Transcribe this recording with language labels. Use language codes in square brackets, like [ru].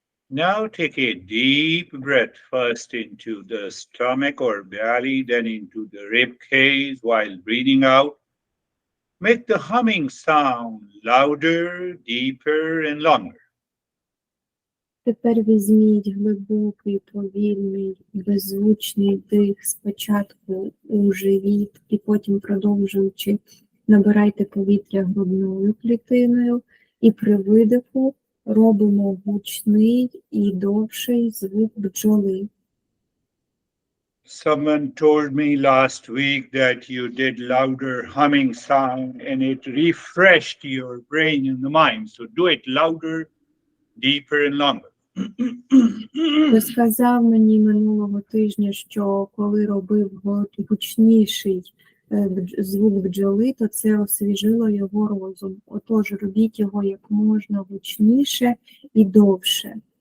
[en] Now take a deep breath first into the stomach or belly, then into the rib cage while breathing out. Make the humming sound louder, deeper, and longer. [uk] Тепер візьміть глибокий, повільний, беззвучний дих спочатку у живіт і потім, продовжуючи, набирайте повітря грудною клітиною і при видиху робимо гучний і довший звук бджоли. [en] Someone told me last week that you did louder humming sound and it refreshed your brain and the mind. So do it louder, deeper, and longer. [uk] Хтось сказав мені минулого тижня, що коли робив гучніший звук бджоли, то це освіжило його розум. Отож, робіть його як можна гучніше і довше.